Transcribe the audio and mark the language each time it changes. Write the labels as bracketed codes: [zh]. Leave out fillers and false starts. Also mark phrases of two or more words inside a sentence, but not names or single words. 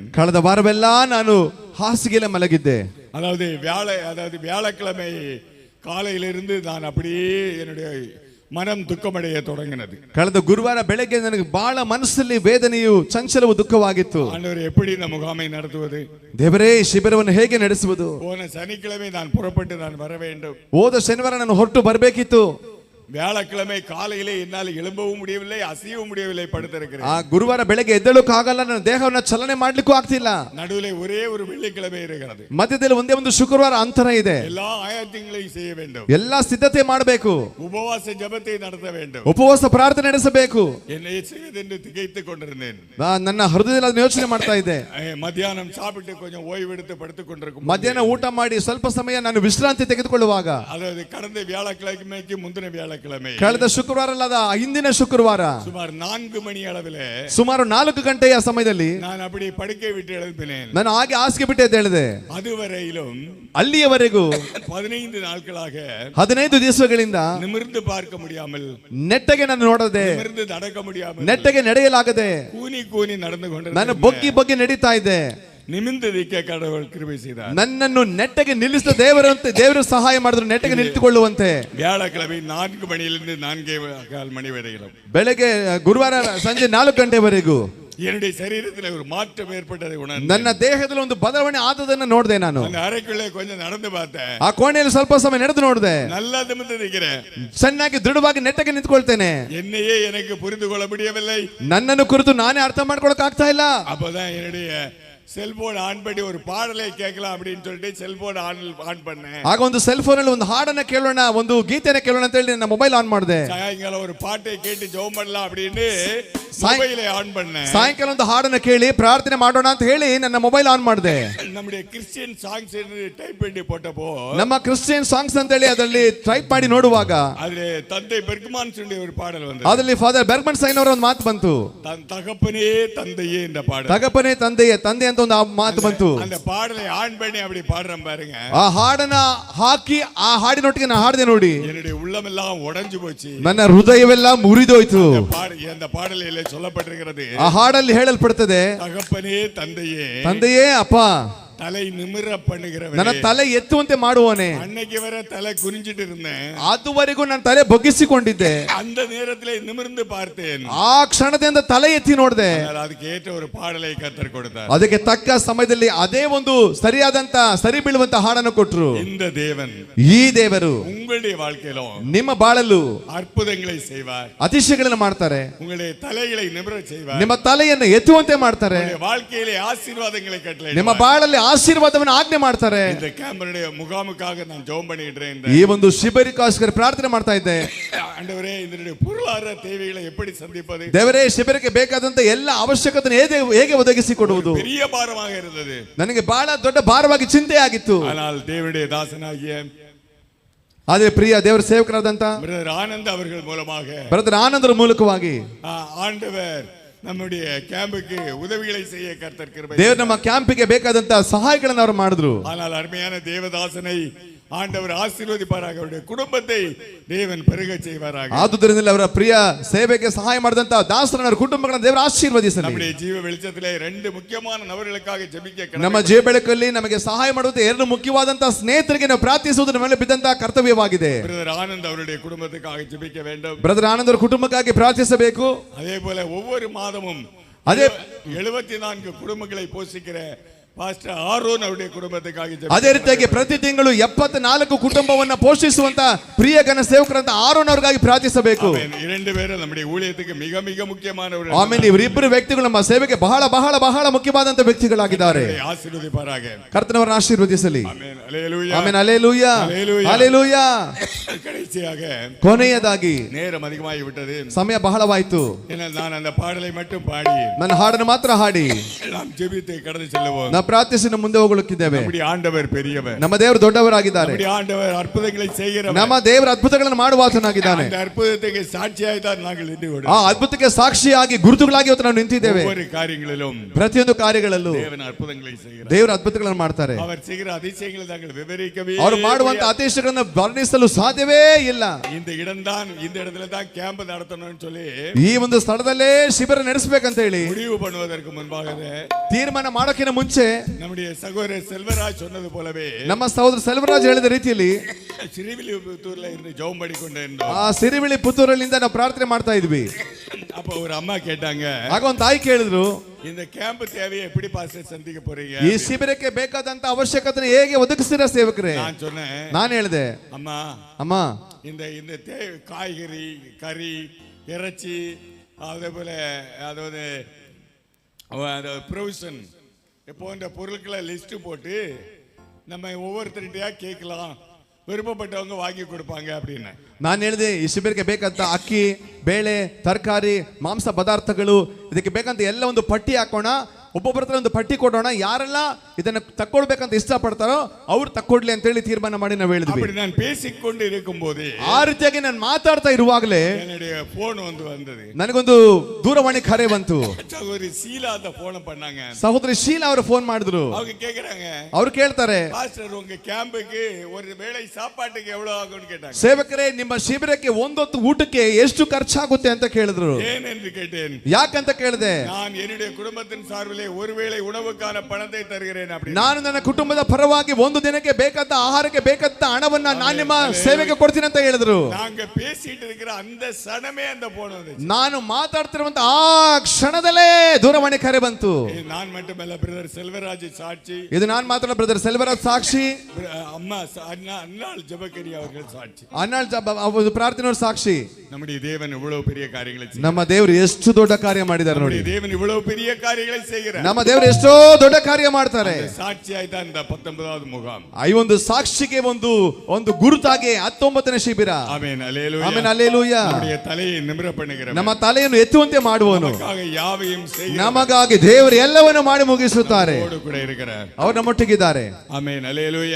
[kn] ಕಳೆದ ವಾರವೆಲ್ಲ ನಾನು ಹಾಸಿಗೆಯಲ್ಲಿ ಮಲಗಿದ್ದೆ. [ta] அதாவது வியாழக்கிழமை காலையிலிருந்து நான் அப்படியே என்னுடைய மனம் துக்கமடைய தொடங்கினது. [kn] ಕಳೆದ ಗುರುವಾರ ಬೆಳಗ್ಗೆ ನನಗೆ ಬಹಳ ಮನಸ್ಸಲ್ಲಿ ವೇದನೆಯು ಚಂಚಲವು ದುಃಖವಾಗಿತ್ತು. [ta] ஆண்டவர் எப்படி இந்த முகாமை நடத்துவது, [kn] ದೇವರೇ ಈ ಶಿಬಿರವನ್ನು ಹೇಗೆ ನಡೆಸುವುದು. [ta] போன சனிக்கிழமை நான் புறப்பட்டு நான் வர வேண்டும். [kn] ಹೋದ ಶನಿವಾರ ನಾನು ಹೊರಟು ಬರಬೇಕಿತ್ತು. [ta] வியாழக்கிழமை காலையிலே என்னால் எழும்பவும் முடியவில்லை, அசையவும் முடியவில்லை, படுத்திருக்கிறேன். [kn] ಆ ಗುರುವಾರ ಬೆಳಗ್ಗೆ ಎದ್ದೇಳೋಕೆ ಆಗಲ್ಲ, ನನ್ನ ದೇಹವನ್ನ ಚಲನೆ ಮಾಡ್ಲಿಕ್ಕೂ ಆಗ್ತಿಲ್ಲ. [ta] நடுவில் ஒரே ஒரு வெள்ளிக்கிழமை இருக்கிறது. [kn] ಮಧ್ಯದಲ್ಲಿ ಒಂದೇ ಒಂದು ಶುಕ್ರವಾರ ಅಂತರ ಇದೆ. [ta] எல்லா ஆயத்தங்களையும் செய்ய வேண்டும். [kn] ಎಲ್ಲಾ ಸಿದ್ಧತೆ ಮಾಡಬೇಕು. [ta] உபவாச ஜெபத்தை நடத்த வேண்டும். [kn] ಉಪವಾಸ ಪ್ರಾರ್ಥನೆ ನಡೆಸಬೇಕು. [ta] என்னை செய்வதென்று திகைத்துக் கொண்டிருந்தேன். [kn] ನನ್ನ ಹೃದಯದಲ್ಲಿ ಅದನ್ನ ಯೋಚನೆ ಮಾಡ್ತಾ ಇದ್ದೆ. [ta] மத்தியானம் சாப்பிட்டு கொஞ்சம் ಓய்வெடுத்து படுத்துக் கொண்டிருக்கும் [kn] ಮಧ್ಯಾಹ್ನ ಊಟ ಮಾಡಿ ಸ್ವಲ್ಪ ಸಮಯ ನಾನು ವಿಶ್ರಾಂತಿ ತೆಗೆದುಕೊಳ್ಳುವಾಗ, [ta] அதாவது கடந்த வியாழக்கிழமைக்கு முந்தின வியாழக்கிழமை [kn] ಕಳೆದ ಶುಕ್ರವಾರ ಅಲ್ಲದ ಹಿಂದಿನ ಶುಕ್ರವಾರ [ta] சுமார் 4 மணி அளவில் [kn] ಸುಮಾರು 4 ಗಂಟೆಯ ಸಮಯದಲ್ಲಿ [ta] நான் அப்படி படுக்கை விட்டு எழுப்பினேன். [kn] ನಾನು ಹಾಗೆ ಹಾಸಿಗೆ ಬಿಟ್ಟೆ ಅಂತ ಹೇಳಿದೆ. [ta] அதுவரையிலும் [kn] ಅಲ್ಲಿಯವರೆಗೂ [ta] 15 ನಾட்களாக [kn] 15 ದಿವಸಗಳಿಂದ [ta] நிமிர்ந்து பார்க்க முடியாமல், [kn] ನೆಟ್ಟಗೆ ನಾನು ನೋಡದೆ, [ta] நிமிர்ந்து நடக்க முடியாமல், [kn] ನೆಟ್ಟಗೆ ನಡೆಯಲಾಗದೆ [ta] கூனி கூனி நடந்து [kn] ನಾನು [ta] கொண்டிருந்தேன். [kn] ಬಗ್ಗಿ ಬಗ್ಗಿ ನಡೀತಾ ಇದ್ದೆ. [ta] நிமிர்ந்து நிற்க கடவுள் கிருபை செய்தார். [kn] ನನ್ನನ್ನು ನೆಟ್ಟಗೆ ನಿಲ್ಲಿಸಿದ ದೇವರು ಸಹಾಯ ಮಾಡಿದ್ರು, ನೆಟ್ಟಗೆ ನಿಂತುಕೊಳ್ಳುವಂತೆ. [ta] வியாழக்கிழமை 4 மணியிலிருந்து 4:15 மணி வரையிலும், [kn] ಬೆಳಗ್ಗೆ ಗುರುವಾರ ಸಂಜೆ 4 ಗಂಟೆವರೆಗೂ [ta] என்னுடைய சரீரத்தில் ஒரு மாற்றம் ஏற்பட்டதை உணர்ந்தேன். [kn] ನನ್ನ ದೇಹದಲ್ಲಿ ಒಂದು ಬದಲಾವಣೆ ಆದದನ್ನು ನೋಡಿದೆ. ನಾನು [ta] அந்த அறைக்குள்ளே கொஞ்சம் நடந்து பார்த்தேன். [kn] ಆ ಕೋಣೆಯಲ್ಲಿ ಸ್ವಲ್ಪ ಸಮಯ ನಡೆದು ನೋಡಿದೆ. [ta] நல்லா நிமிர்ந்து நிற்கிறேன். [kn] ಚೆನ್ನಾಗಿ ದೃಢವಾಗಿ ನೆಟ್ಟಗೆ ನಿಂತ್ಕೊಳ್ತೇನೆ. [ta] என்னையே எனக்கு புரிந்து கொள்ள முடியவில்லை. [kn] ನನ್ನನ್ನು ಕುರಿತು ನಾನೇ ಅರ್ಥ ಮಾಡ್ಕೊಳಕ್ ಆಗ್ತಾ ಇಲ್ಲ. [ta] அப்பதான் என்னுடைய செல்போன் ஆன் பண்ணி ஒரு பாடலை கேட்கலாம் அப்படின்னு சொல்லிட்டு செல்போன் ஆன் பண்ணேன். [kn] ಆಗ ಒಂದು ಸೆಲ್ ಫೋನ್ ಅಲ್ಲಿ ಒಂದು ಹಾಡನ್ನ ಕೇಳೋಣ, ಒಂದು ಗೀತೆನ ಕೇಳೋಣ ಅಂತ ಹೇಳಿ ನನ್ನ ಮೊಬೈಲ್ ಆನ್ ಮಾಡಿದೆ. [ta] சாயங்காலம் ஒரு பாட்டை கேட்டு ஜெபம் பண்ணலாம் அப்படின்னு [en] mobile on [ta] பண்ணேன். [kn] ಸಾಯಂಕಾಲ ಒಂದು ಹಾಡನ್ನ ಕೇಳಿ ಪ್ರಾರ್ಥನೆ ಮಾಡೋಣ ಅಂತ ಹೇಳಿ ನನ್ನ ಮೊಬೈಲ್ ಆನ್ ಮಾಡಿದೆ. [ta] நம்முடைய கிறிஸ்டியன் சாங்ஸ் என்று டைப் பண்ணி போட்டப்போ, [kn] ನಮ್ಮ ಕ್ರಿಶ್ಚಿಯನ್ ಸಾಂಗ್ಸ್ ಅಂತ ಹೇಳಿ ಅದರಲ್ಲಿ ಟೈಪ್ ಮಾಡಿ ನೋಡುವಾಗ [ta] அதுல தந்தை பெர்க்மான் சொல்லி ஒரு பாடல் வந்தது. [kn] ಅದರಲ್ಲಿ ಫಾದರ್ ಬೆರ್ಗ್ಮನ್ ಸೈನ್ ಅವರ ಒಂದು ಮಾತು ಬಂತು, [ta] தகப்பனே தந்தையே என்ற பாடல். [kn] ತಗಪ್ಪನೇ ತಂದೆಯೇ ತಂದೆ ಅಂತ ಒಂದು ಮಾತು ಬಂತು. [ta] அந்த பாடலை ஆன் பண்ணி அப்படி பாடுறேன் பாருங்க. [kn] ಆ ಹಾಡನ್ನ ಹಾಕಿ ಆ ಹಾಡಿನೊಟ್ಟಿಗೆ ನಾನು ಹಾಡಿದೆ ನೋಡಿ, [ta] என்னுடைய உள்ளமெல்லாம் உடைஞ்சு போச்சு. [kn] ನನ್ನ ಹೃದಯವೆಲ್ಲ ಮುರಿದೋಯ್ತು. [ta] அந்த பாடலில் சொல்லப்பட்டிருக்கிறது, [kn] ಆ ಹಾಡಲ್ಲಿ ಹೇಳಲ್ಪಡುತ್ತದೆ, [ta] தகப்பனே தந்தையே [kn] ತಂದೆಯೇ ಅಪ್ಪ, [ta] தலை நிமிர [kn] ನನ್ನ [ta] பண்ணுகிறவரே, [kn] ತಲೆ ಎತ್ತುವಂತೆ ಮಾಡುವವನೇ. [ta] அன்னைக்கு வர தலை குனிஞ்சிட்டு இருந்தேன், [kn] ಅದುವರೆಗೂ ನನ್ನ ತಲೆ ಬಗ್ಗಿಸಿಕೊಂಡಿದ್ದೆ. [ta] அந்த நேரத்திலே நிமிர்ந்து பார்த்தேன். [kn] ಆ ಕ್ಷಣದಿಂದ ತಲೆ ಎತ್ತಿ ನೋಡಿದೆ. [ta] ஆனால் அதுக்கு ஏற்ற ஒரு பாடலை கர்த்தர் கொடுத்தார். [kn] ಅದಕ್ಕೆ ತಕ್ಕ ಸಮಯದಲ್ಲಿ ಅದೇ ಒಂದು ಸರಿಯಾದಂತ ಸರಿ ಬೀಳುವಂತ ಹಾಡನ್ನು ಕೊಟ್ರು. [ta] இந்த தேவன் [kn] ಈ ದೇವರು [ta] உங்களுடைய வாழ்க்கையிலும் [kn] ನಿಮ್ಮ ಬಾಳಲ್ಲೂ [ta] அற்புதங்களை செய்வார். [kn] ಅತಿಶಯಗಳನ್ನು ಮಾಡ್ತಾರೆ. [ta] உங்களுடைய தலைகளை நிமிர செய்வார். [kn] ನಿಮ್ಮ ತಲೆಯನ್ನು ಎತ್ತುವಂತೆ ಮಾಡ್ತಾರೆ. [ta] உங்களுடைய வாழ்க்கையிலே ஆசீர்வாதங்களை கட்டளை [kn] ನಿಮ್ಮ ಬಾಳಲ್ಲಿ ಆಶೀರ್ವಾದವನ್ನು ಆಜ್ಞೆ ಮಾಡ್ತಾರೆ. [ta] இந்த கேம்பனுடைய முகாமுக்காக நான் ஜெபம் பண்ணிடுறேன். [kn] ಈ ಒಂದು ಶಿಬಿರಕ್ಕೋಸ್ಕರ ಪ್ರಾರ್ಥನೆ ಮಾಡ್ತಾ ಇದ್ದೆ. [ta] ஆண்டவரே, இதனுடைய பொருளாதார தேவைகளை எப்படி சந்திப்பது? [kn] ದೇವರೇ, ಶಿಬಿರಕ್ಕೆ ಬೇಕಾದಂತ ಎಲ್ಲ ಅವಶ್ಯಕತೆ ಹೇಗೆ ಒದಗಿಸಿಕೊಡುವುದು [ta] பெரிய பாரமாக இருந்தது. [kn] ನನಗೆ ಬಹಳ ದೊಡ್ಡ ಭಾರವಾಗಿ ಚಿಂತೆ ಆಗಿತ್ತು. [ta] ஆனால் தேவனுடைய தாசனாகிய [kn] ಆದ್ರೆ ಪ್ರಿಯ ದೇವರ ಸೇವಕರಾದಂತ [ta] பிரதர் ஆனந்த் அவர்கள் மூலமாக [kn] ಬ್ರದರ್ ಆನಂದರ ಮೂಲಕವಾಗಿ [ta] ஆண்டவர் நம்முடைய கேம்புக்கு உதவிகளை செய்ய கர்த்தர் கிருபை. [kn] ದೇವರು ನಮ್ಮ ಕ್ಯಾಂಪಿಗೆ ಬೇಕಾದಂತ ಸಹಾಯಗಳನ್ನು ಅವರು ಮಾಡಿದ್ರು. [ta] ஆனால் அருமையான தேவதாசனை ஆண்டவர் ஆசீர்வதிப்பாராக, அவருடைய குடும்பத்தை தேவன் பெருக செய்வாராக. [kn] ಆದುದರಿಂದ ಅವರ ಪ್ರಿಯ ಸೇವೆಗೆ ಸಹಾಯ ಮಾಡಿದಂತ ದಾಸರನ್ನ ಕುಟುಂಬಗಳನ್ನ ದೇವರು ಆಶೀರ್ವದಿಸಲಿ. [ta] நம்முடைய ஜீவ வெளிச்சத்திலே ரெண்டு முக்கியமான நபர்களுக்காக ಜೆபிக்க [kn] ನಮ್ಮ ಜೀವ ಬೆಳಕಲ್ಲಿ ನಮಗೆ ಸಹಾಯ ಮಾಡುವಂತ ಎರಡು ಮುಖ್ಯವಾದಂತ ಸ್ನೇಹಿತರಿಗೆ ನಾವು ಪ್ರಾರ್ಥಿಸುವುದರ ಮೇಲೆ ಬಿದ್ದಂತ ಕರ್ತವ್ಯವಾಗಿದೆ. [ta] பிரதர் ஆனந்த் அவருடைய குடும்பத்துக்காக ஜெபிக்க வேண்டும். [kn] ಬ್ರದರ್ ಆನಂದರ ಕುಟುಂಬಕ್ಕಾಗಿ ಪ್ರಾರ್ಥಿಸಬೇಕು. [ta] அதே போல ஒவ்வொரு மாதமும் அதே 74 குடும்பங்களை போஷிக்கிற ಪಾಸ್ಟರ್ ಆರೋನ್ ಅವருடைய ಕುಟುಂಬಕ್ಕಾಗಿ [kn] ಅದೇ ರೀತಿಯಾಗಿ ಪ್ರತಿ ತಿಂಗಳು 74 ಕುಟುಂಬವನ್ನ ಪೋಷಿಸುವಂತ ಪ್ರಿಯ ಗಣ ಸೇವಕರಂತ ಆರೋನ್ ಅವರಿಗಾಗಿ ಪ್ರಾರ್ಥಿಸಬೇಕು. [ta] இரண்டு பேரும் நம்முடைய ஊழியத்துக்கு மிக மிக முக்கியமானவர்கள். [kn] ಆಮೇಲೆ ಇವರಿಬ್ಬರು ವ್ಯಕ್ತಿಗಳು ನಮ್ಮ ಸೇವೆಗೆ ಬಹಳ ಬಹಳ ಬಹಳ ಮುಖ್ಯವಾದಂತ ವ್ಯಕ್ತಿಗಳಾಗಿದ್ದಾರೆ. [ta] ஆசீர்வதிப்பாராக, [kn] ಕರ್ತನವರನ್ನು ಆಶೀರ್ವದಿಸಲಿ. ಆಮೆನ್, ಹಲ್ಲೆಲೂಯಾ, ಆಮೆನ್, ಹಲ್ಲೆಲೂಯಾ, ಹಲ್ಲೆಲೂಯಾ, ಹಲ್ಲೆಲೂಯಾ. [ta] கடைசியாக [kn] ಕೊನೆಯದಾಗಿ [ta] நேரம் அதிகமாகி விட்டது, [kn] ಸಮಯ ಬಹಳವಾಯಿತು. [ta] நான் அந்த பாடலை மட்டும் பாடி [kn] ನನ್ನ ಹಾಡನ್ನು ಮಾತ್ರ ಹಾಡಿ [ta] நாம் ஜெபித்து கடந்து செல்லுவோம். [kn] ನಾವು ಪ್ರಾರ್ಥಿಸಿ ಮುಂದೆ ಹೋಗಲಿಕ್ಕಿದ್ದೇವೆ. [ta] நம்முடைய ஆண்டவர் பெரியவர், [kn] ನಮ್ಮ ದೇವರು ದೊಡ್ಡವರಾಗಿದ್ದಾರೆ. [ta] நம்முடைய ಆಂಡவர் ಅದ್ಭುತங்களை செய்கிறவர், [kn] ನಮ್ಮ ದೇವರ ಅದ್ಭುತಗಳನ್ನು ಮಾಡುವಾತನಾಗಿದ್ದಾನೆ. [ta] அந்த அற்புதத்துக்கு சாட்சியாய் தான் நாங்கள் நின்று [kn] ಆ ಅದ್ಭುತಕ್ಕೆ ಸಾಕ್ಷಿಯಾಗಿ ಗುರುತುಗಳಾಗಿ ಇವತ್ತು ನಾವು ನಿಂತಿದ್ದೇವೆ. [ta] ஒவ்வொரு காரியங்களிலும் [kn] ಪ್ರತಿಯೊಂದು ಕಾರ್ಯಗಳಲ್ಲೂ [ta] தேவன் அற்புதங்களை செய்கிறார். [kn] ದೇವರ ಅದ್ಭುತಗಳನ್ನು ಮಾಡ್ತಾರೆ. [ta] அவர் செய்கிற அதிசயங்களை நாங்கள் விவரிக்கவே [kn] ಅವರು ಮಾಡುವಂತ ಅತಿಶಯಗಳನ್ನು ವರ್ಣಿಸಲು ಸಾಧ್ಯವೇ ಇಲ್ಲ. [ta] இந்த இடத்துல தான் கேம்ப் நடத்தணும்னு சொல்லி [kn] ಈ ಒಂದು ಸ್ಥಳದಲ್ಲೇ ಶಿಬಿರ ನಡೆಸಬೇಕಂತ ಹೇಳಿ [ta] முடிவு பண்ணுவதற்கு முன்பாகவே [kn] ತೀರ್ಮಾನ ಮಾಡೋಕ್ಕಿಂತ ಮುಂಚೆ [ta] நம்முடைய சகோதரர் செல்வராஜ் சொன்னது போலவே [kn] ನಮ್ಮ ಸಹೋದರ ಸೆಲ್ವರಾಜ್ ಹೇಳಿದ ರೀತಿಯಲ್ಲಿ [ta] சிறுவில்லிபுத்தூர்ல இருந்து ஜெபம் பண்ணிக்கொண்டே இருந்தோம். [kn] ಆ ಸಿರಿವಿಳಿ ಪುತ್ತೂರಲ್ಲಿಂದ ನಾವು ಪ್ರಾರ್ಥನೆ ಮಾಡ್ತಾ ಇದ್ವಿ. [ta] அப்ப ஒரு ಅಮ್ಮ கேட்டாங்க, [kn] ಆಗ ಒಂದು ತಾಯಿ ಕೇಳಿದ್ರು, [ta] இந்த கேம்ப் தேவையை எப்படி பாஸ்டர் சந்திக்க போறீங்க? [kn] ಈ ಶಿಬಿರಕ್ಕೆ ಬೇಕಾದಂತ ಅವಶ್ಯಕತೆ ಹೇಗೆ ಒದಗಿಸಿರ ಸೇವಕರೇ? [ta] நான் சொன்னேன், [kn] ನಾನು ಹೇಳಿದೆ, ಅಮ್ಮ [ta] இந்த காய்கறி, கறி, இறைச்சி, அதே போல அதாவது ப்ரொவிஷன் போன்ற பொருட்களை லிஸ்ட் போட்டு நம்ம ஒவ்வொருத்தருகிட்டயா கேட்கலாம், விருப்பப்பட்டவங்க வாங்கி கொடுப்பாங்க அப்படின்னு. [kn] ನಾನು ಹೇಳಿದೆ, ಈ ಶಿಬಿರಕ್ಕೆ ಬೇಕಂತ ಅಕ್ಕಿ, ಬೇಳೆ, ತರಕಾರಿ, ಮಾಂಸ ಪದಾರ್ಥಗಳು, ಇದಕ್ಕೆ ಬೇಕಂತ ಎಲ್ಲ ಒಂದು ಪಟ್ಟಿ ಹಾಕೋಣ, ಒಬ್ಬೊಬ್ಬರ ಹತ್ರ ಒಂದು ಪಟ್ಟಿ ಕೊಡೋಣ, ಯಾರೆಲ್ಲ ಇದನ್ನ ತಕ್ಕೊಳ್ಬೇಕಂತ ಇಷ್ಟಪಡ್ತಾರೋ ಅವ್ರು ತಕ್ಕೊಡ್ಲಿ ಅಂತ ಹೇಳಿ ತೀರ್ಮಾನ ಮಾಡಿ ನಾವು ಹೇಳಿದ್ವಿ. [ta] நான் பேசிக்கொண்டு இருக்கும்போது [kn] ಆ ರೀತಿಯಾಗಿ ನಾನು ಮಾತಾಡ್ತಾ ಇರುವಾಗಲೇ [ta] என்னுடைய போன் வந்தது. [kn] ನನಗೊಂದು ದೂರವಾಣಿ ಕರೆ ಬಂತು. [ta] சகோதரி ಶೀಲಾ அந்த போன் பண்ணாங்க. [kn] ಸಹೋದರಿ ಶೀಲಾ ಅವರು ಫೋನ್ ಮಾಡಿದ್ರು. [ta] அவங்க கேக்குறாங்க, [kn] ಅವ್ರು ಕೇಳ್ತಾರೆ, [ta] பாஸ்டர் உங்க கேம்புக்கு ஒரு வேளை சாப்பாட்டுக்கு எவ்வளவு ஆகும்னு கேட்டாங்க. [kn] ಸೇವಕರೇ, ನಿಮ್ಮ ಶಿಬಿರಕ್ಕೆ ಒಂದೊತ್ತು ಊಟಕ್ಕೆ ಎಷ್ಟು ಖರ್ಚಾಗುತ್ತೆ ಅಂತ ಕೇಳಿದ್ರು. [ta] ஏன் என்று கேட்டேன். [kn] ಯಾಕಂತ ಕೇಳಿದೆ, [ta] நான் என்னுடைய குடும்பத்தின் சார்பிலே ஒருவேளை உணவுக்கான பணத்தை தருகிறேன் அப்படி. [kn] ನಾನು ನನ್ನ ಕುಟುಂಬದ ಪರವಾಗಿ ಒಂದು ದಿನಕ್ಕೆ ಬೇಕಾದ ಆಹಾರಕ್ಕೆ ಬೇಕಾದ ಹಣವನ್ನ ನಾನು ನಿಮ್ಮ ಸೇವೆಗೆ ಕೊಡ್ತೀನಿ ಅಂತ ಹೇಳಿದ್ರು. [ta] நாங்க பேசிட்டு இருக்கிற அந்த சனமே அந்த போன் வந்துச்சு. [kn] ನಾನು ಮಾತಾಡ್ತಿರುವಂತ ಆ ಕ್ಷಣದಲ್ಲೇ ದೂರವಾಣಿ ಕರೆ ಬಂತು. [ta] நான் மட்டுமல்ல, பிரதர் செல்வராஜ் சாட்சி, [kn] ಇದು ನಾನು ಮಾತ್ರ ಬ್ರದರ್ ಸೆಲ್ವರಾಜ್ ಸಾಕ್ಷಿ, [ta] அம்மா அன்னாள் ஜெபக்கரி அவர்கள் சாட்சி, [kn] ಅನ್ನಾಳ್ ಪ್ರಾರ್ಥನೆಯವರು ಸಾಕ್ಷಿ. [ta] நம்முடைய தேவன் இவ்வளவு பெரிய காரியங்களை செய்கிறார். [kn] ನಮ್ಮ ದೇವರು ಎಷ್ಟು ದೊಡ್ಡ ಕಾರ್ಯ ಮಾಡಿದ್ದಾರೆ ನೋಡಿ. [ta] தேவன் இவ்வளவு பெரிய காரியங்களை செய்கிறார். [kn] ನಮ್ಮ ದೇವರು ಎಷ್ಟೋ ದೊಡ್ಡ ಕಾರ್ಯ ಮಾಡ್ತಾರೆ. [ta] ಸಾಕ್ಷಿಯಾಗಿ தான் இந்த 19வது முகாம். [kn] ಈ ಒಂದು ಸಾಕ್ಷಿಗೆ ಒಂದು ಗುರುತಾಗಿ 19ನೇ ಶಿಬಿರ. ಆಮೆನ್, ಹಲ್ಲೆಲೂಯಾ, ಆಮೆನ್, ಹಲ್ಲೆಲೂಯಾ. [ta] நம்முடைய தலையை நிமிர பண்ணுகிறவர், [kn] ನಮ್ಮ ತಲೆಯನ್ನು ಎತ್ತುವಂತೆ ಮಾಡುವನು, [ta] நமக்காக யாவையும் செய்கிறவர், [kn] ನಮಗಾಗಿ ದೇವರು ಎಲ್ಲವನ್ನು ಮಾಡಿ ಮುಗಿಸುತ್ತಾರೆ. [ta] நம்மோடு கூட இருக்கிறார். [kn] ಅವರು ನಮ್ಮೊಟ್ಟಿಗಿದ್ದಾರೆ. ಆಮೆನ್, ಹಲ್ಲೆಲೂಯಾ,